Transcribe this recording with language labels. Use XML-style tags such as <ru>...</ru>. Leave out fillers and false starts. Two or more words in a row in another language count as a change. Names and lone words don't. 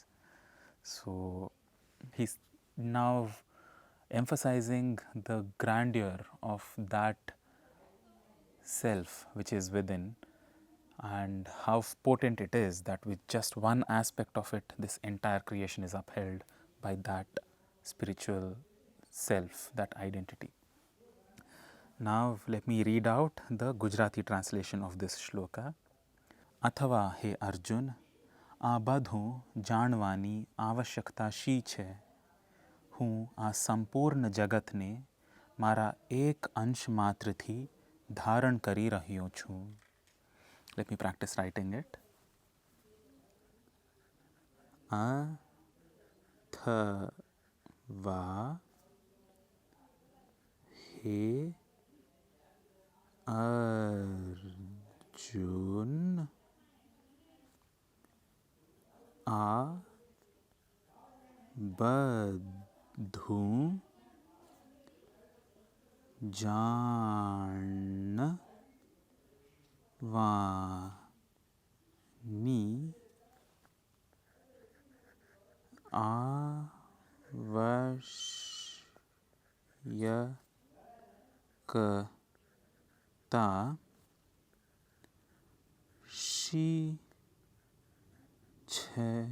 <en>So he's now emphasizing the grandeur of that self which is within, and how potent it is that with just one aspect of it, this entire creation is upheld by that spiritual self, that identity. Now let me read out the Gujarati translation of this shloka.</en> <gu>અથવા હે અર્જુન, આ બધું જાણવાની આવશ્યકતા શી છે? હું આ સંપૂર્ણ જગતને મારા એક અંશ માત્રથી ધારણ કરી રહ્યો છું.</gu> <en>Let me practice writing it.</en> <gu>અથવા હે અર્જુન, आ બધું જાણવાની આવશ્યકતા શી છે?</gu>